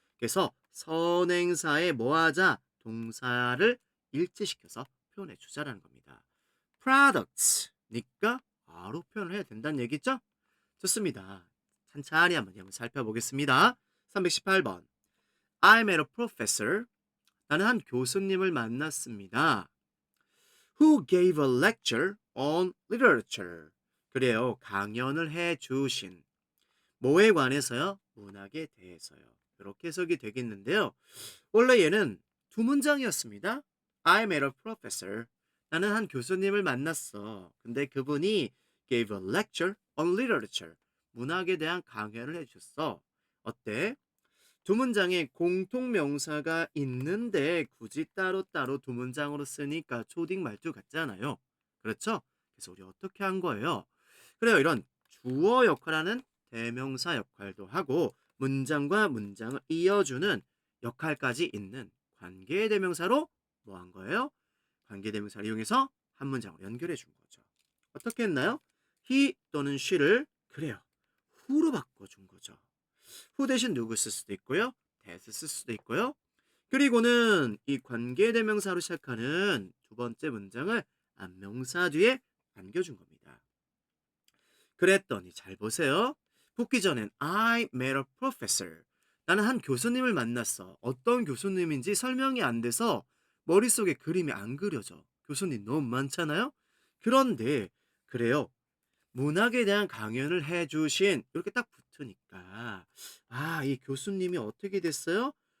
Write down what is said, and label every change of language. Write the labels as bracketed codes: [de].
[ko] 그래서 선행사에 뭐 하자? 동사를 일치시켜서 표현해 주자라는 겁니다. products니까 바로 표현을 해야 된다는 얘기죠? 좋습니다. 찬찬히 한번 살펴보겠습니다. [en] 318번. I met a professor. [ko] 나는 한 교수님을 만났습니다. [en] Who gave a lecture on literature. [ko] 그래요. 강연을 해 주신. 뭐에 관해서요? 문학에 대해서요. 이렇게 해석이 되겠는데요. 원래 얘는 두 문장이었습니다. [en] I met a professor. [ko] 나는 한 교수님을 만났어. 근데 그분이 [en] gave a lecture on literature. [ko] 문학에 대한 강연을 해줬어. 어때? 두 문장에 공통 명사가 있는데 굳이 따로따로 두 문장으로 쓰니까 초딩 말투 같잖아요. 그렇죠? 그래서 우리 어떻게 한 거예요? 그래요. 이런 주어 역할하는 대명사 역할도 하고 문장과 문장을 이어주는 역할까지 있는 관계대명사로 뭐 한 거예요? 관계대명사를 이용해서 한 문장으로 연결해 준 거죠. 어떻게 했나요? he 또는 she를 그래요. who로 바꿔준 거죠. who 대신 누구 쓸 수도 있고요. that 쓸 수도 있고요. 그리고는 이 관계대명사로 시작하는 두 번째 문장을 안명사 뒤에 남겨준 겁니다. 그랬더니 잘 보세요. 붙기 전엔 [en] I met a professor. [ko] 나는 한 교수님을 만났어. 어떤 교수님인지 설명이 안 돼서 머릿속에 그림이 안 그려져. 교수님 너무 많잖아요? 그런데 그래요. 문학에 대한 강연을 해주신 이렇게 딱 붙으니까 이 교수님이 어떻게 됐어요?